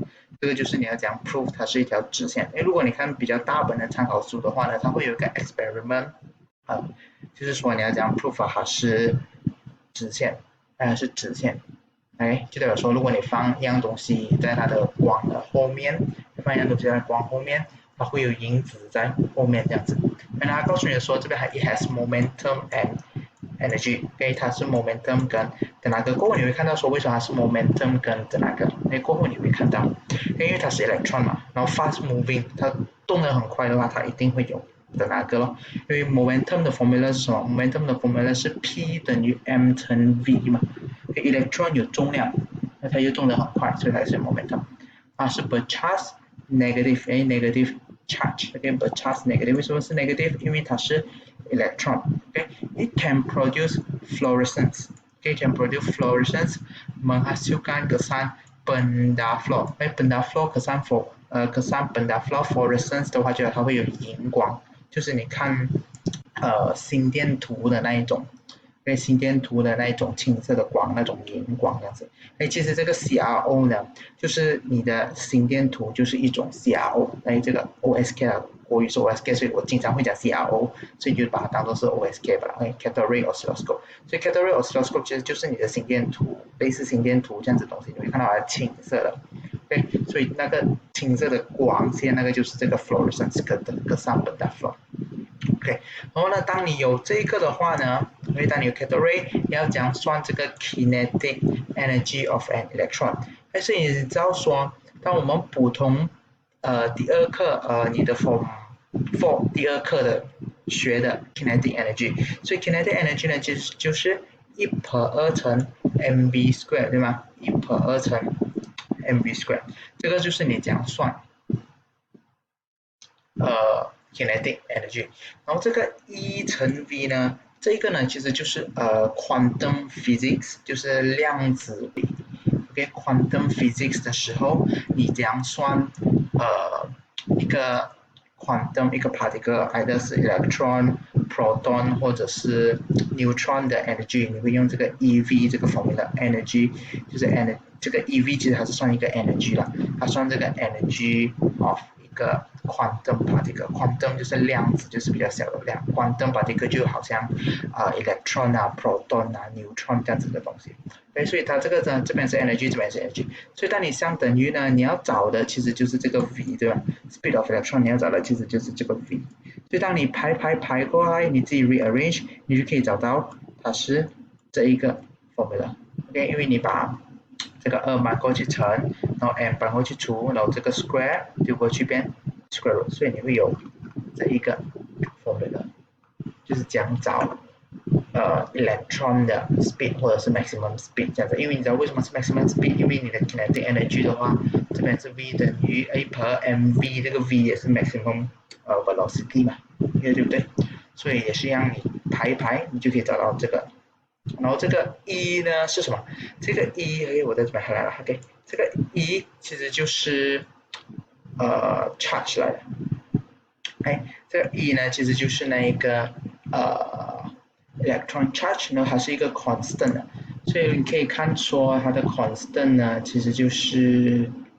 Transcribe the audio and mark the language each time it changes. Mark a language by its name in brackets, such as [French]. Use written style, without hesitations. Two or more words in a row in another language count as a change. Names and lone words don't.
[Chinese] 这个就是你要讲 prove 它是一条直线。如果你看比较大本的参考书的话呢，它会有一个 experiment，就是说你要讲 prove 它是直线，是直线。就代表说，如果你放一样东西在它的光的后面，放一样东西在光后面，它会有影子在后面这样子。然后它告诉你说，这边 [English] it has momentum and energy， [Chinese] 它是 momentum 跟哪个？过后你会看到说，为什么它是 momentum 跟哪个？过后你会看到，因为它是 electron 嘛，然后 fast moving，它动得很快的话，它一定会有的那个咯，因为 momentum 的 formula 是什么 ？momentum 的 formula 是 P 等于 m 乘 v 嘛。electron 有重量，那它又动得很快，所以它是 momentum。它是 [English] per charge negative negative charge，per charge negative， [Chinese] 为什么是 negative？因为它是 electron， [English] it can produce fluorescence， can produce fluorescence [Malay] menghasilkan kesan benda fluor，benda fluor kesan benda fluor [Chinese] fluorescence 的话，就它会有荧光，就是你看心电图的那一种。心电图的那种青色的光，那种荧光这样子。其实这个 CRO 呢，就是你的心电图就是一种 CRO，这个 OSK 国语是 OSK， 所以我经常会讲 CRO， 所以就把它当做是 OSK 吧。 [English] Cathode ray oscilloscope， [Chinese] 所以 [English] Cathode ray oscilloscope [Chinese] 其实就是你的心电图，类似心电图这样子的东西，你会看到它青色的。所以那个青色的光线，那个就是这个 fluorescence 跟上本的 fluor。OK， 然后呢，当你有这个的话呢，因为当你有 [English] cathode ray， [Chinese] 你要讲算这个 [English] kinetic energy of an electron。 [Chinese] 但是你知道说，当我们普通第二课你的 form 4第二课的学的 [English] kinetic energy， [Chinese] 所以 [English] kinetic energy [Chinese] 呢就是1/2乘 [English] mv square [Chinese] 对吗？1/2乘 [English] mv square， [Chinese] 这个就是你讲算 [English] kinetic energy， [Chinese] 然后这个 E 乘 V 呢，这个呢其实就是 [English] quantum physics， [Chinese] 就是量子力。 [English] quantum physics [Chinese] 的时候，你怎样算一个 quantum 一个 particle，either 是 electron、proton 或者是 neutron 的 energy， 你会用这个 EV 这个 formula，energy 就是 这个 EV 其实它是算一个 energy 啦，它算这个 [English] energy of [Chinese] 一个 [English] quantum particle， [Chinese] quantum 就是量子，就是比较小的量 ， [English] quantum particle [Chinese] 就好像electron 啊、proton 啊、neutron 这样子的东西。所以它这个呢，这边是 energy， 这边是 energy， 所以当你相等于呢，你要找的其实就是这个 v，对吧 ？ [English] speed of electron [Chinese] 你要找的其实就是这个 v， 所以当你排过来，你自己 rearrange， 你就可以找到它是这一个 formula，OK， 因为你把这个2搬过去乘，然后 m 搬过去除，然后这个 square 丢过去变 square root， 所以你会有这一个 formula， 就是讲找electron 的 speed 或者是 [English] maximum speed [Chinese] 这样子，因为你知道为什么是 [English] maximum speed？ [Chinese] 因为你的 kinetic energy 的话，这边是 v 等于 a/mv， 这个 v 也是 [English] maximum velocity [Chinese] 嘛，对不对？所以也是让你排一排，你就可以找到这个。然后这个 E 呢是什么？这个 E， 我在这边看来了 ，OK， 这个 E 其实就是charge 来的。这个 E 呢其实就是那一个electron charge 呢，它是一个 constant 的，所以你可以看说它的 constant 呢，其实就是